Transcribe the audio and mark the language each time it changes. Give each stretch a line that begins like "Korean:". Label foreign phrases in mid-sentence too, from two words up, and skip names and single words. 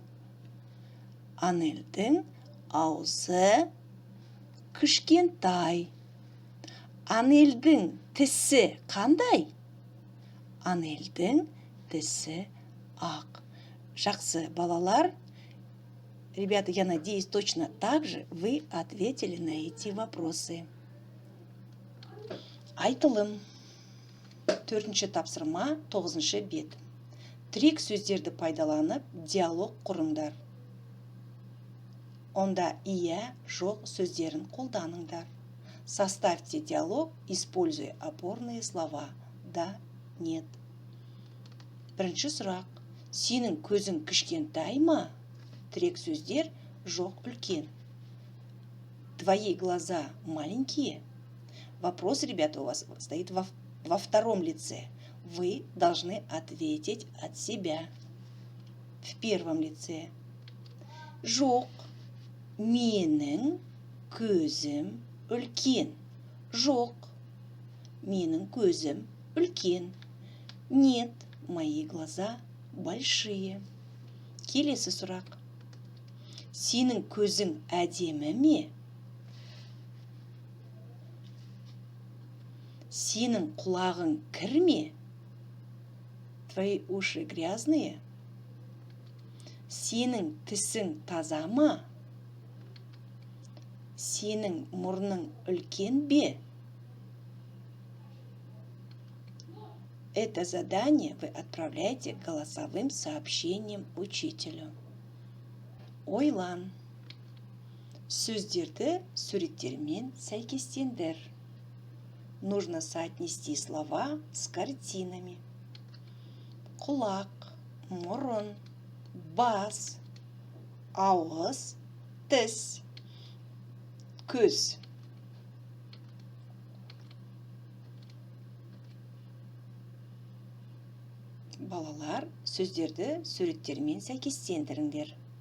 Kazakh: Анельдің аузы кішкентай. Анельдің тісі қандай? Анельдің тісі ақ. Жақсы, балалар.
Russian: Ребята, я надеюсь, точно так же вы ответили на эти вопросы.
Kazakh: Айтылым. 4-ші тапсырма, 9-ші бет. Тірек сөздерді пайдаланып, диалог құрыңдар. Онда иә, жоқ сөздерін қолданыңдар.
Russian: Составьте диалог, используя опорные слова. Да, нет.
Kazakh: Бірінші сұрақ. Сенің көзің кішкентай ма? Тірек сөздер жоқ, үлкен.
Russian: Твои глаза маленькие? Вопрос, ребята, у вас стоит во втором лице. Вы должны ответить от себя. В первом лице.
Kazakh: Жоқ, менің көзім үлкен. Жоқ, менің көзім үлкен.
Russian: Нет, мои глаза большие.
Kazakh: Келесі сұрақ. Сенің көзің әдемі ме? Сенің құлағың кір ме?
Russian: Твои уши грязные?
Kazakh: Сенің тісің таза ма? Сенің мұрның үлкен бе?
Russian: Это задание вы отправляете голосовым сообщением учителю.
Kazakh: Ойлан. Сөздерді суреттермен сәйкестендір.
Russian: Нужно соотнести слова с картинами.
Kazakh: Құлақ, мұрын, бас, ауыз, тіс, көз. Балалар, сөздерді суреттермен сәйкестендіріңдер.